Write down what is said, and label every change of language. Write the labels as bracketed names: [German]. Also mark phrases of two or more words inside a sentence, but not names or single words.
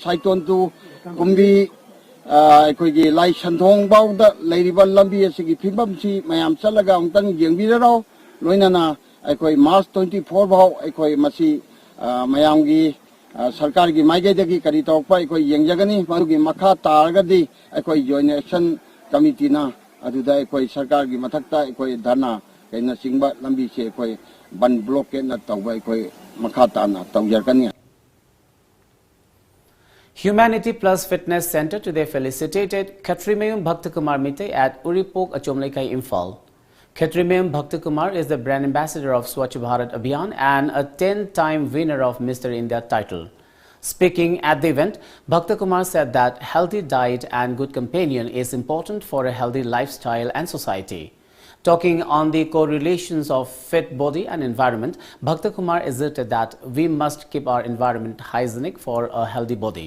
[Manipuri] tu kumbi akoi gi lai shanthong bawda leiriba lambi asi gi phibam si mayam chalaga ongtang yengbiraro loinana akoi March 24 baw akoi masi mayam gi sarkar gi maige dagi kari tokpa akoi yengjagani marugi makha targadi akoi [English] joint action committee [Manipuri] na aduda akoi sarkar gi mathakta akoi dharna kaina singba lambi se akoi [English] ban blockade [Manipuri] na tawba akoi makha ta na tawjarkani. [English] Humanity Plus Fitness Center today felicitated Khatrimayum Bhaktakumar Mite at Uripok Achomlaikai Imphal. Khatrimayum Bhaktakumar is the brand ambassador of Swachh Bharat Abhiyan and a 10-time winner of Mr. India title. Speaking at the event, Bhaktakumar said that healthy diet and good companion is important for a healthy lifestyle and society. Talking on the correlations of fit body and environment, Bhaktakumar asserted that we must keep our environment hygienic for a healthy body.